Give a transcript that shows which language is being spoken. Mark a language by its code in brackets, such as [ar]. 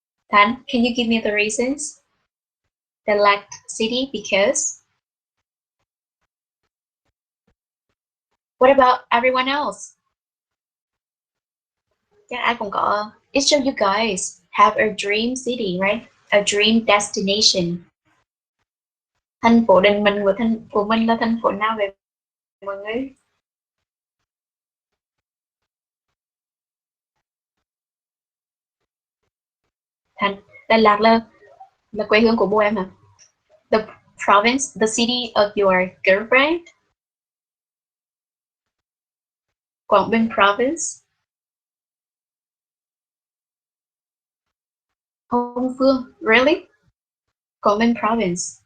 [en] Tan, can you give me the reasons? Dalag City because? What about everyone else? Yeah, I forgot. Each of you guys have a dream city, right? A dream destination. [vi] Thành phố định mệnh của mình là thành phố nào vậy mọi người? Đà Lạt là quê hương của bố em hả? [en] The province, the city of your girlfriend? Quảng Bình province? Hồng Phương, really? Quảng Bình province.